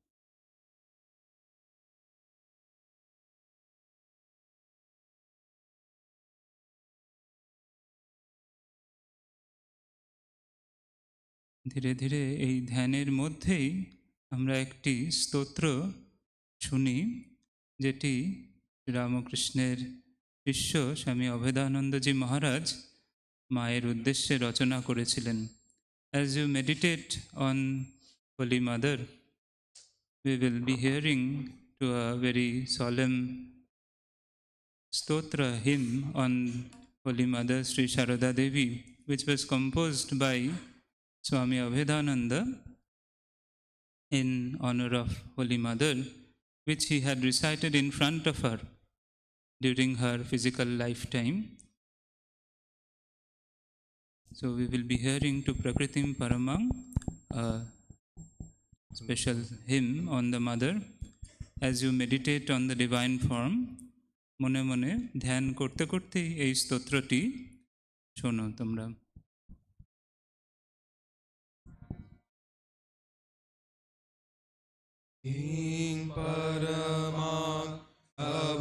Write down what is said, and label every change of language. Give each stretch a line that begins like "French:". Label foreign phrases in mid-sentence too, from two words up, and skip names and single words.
Bangla: ধীরে ধীরে এই ধ্যানের মধ্যেই আমরা একটি স্তোত্র শুনি, যেটি রামকৃষ্ণের শিষ্য স্বামী অভেদানন্দজি মহারাজ মায়ের উদ্দেশ্যে রচনা করেছিলেন।
English: As you meditate on Holy Mother, we will be hearing to a very solemn stotra hymn on Holy Mother Sri Sharada Devi, which was composed by Swami Abhedananda in honor of Holy Mother, which he had recited in front of her during her physical lifetime. So we will be hearing to Prakritim Paramam, a special hymn on the Mother. As you meditate on the divine form,
Bangla: মনে মনে ধ্যান করতে করতেই এই স্তোত্রটি শোনো তোমরা। Ing paramam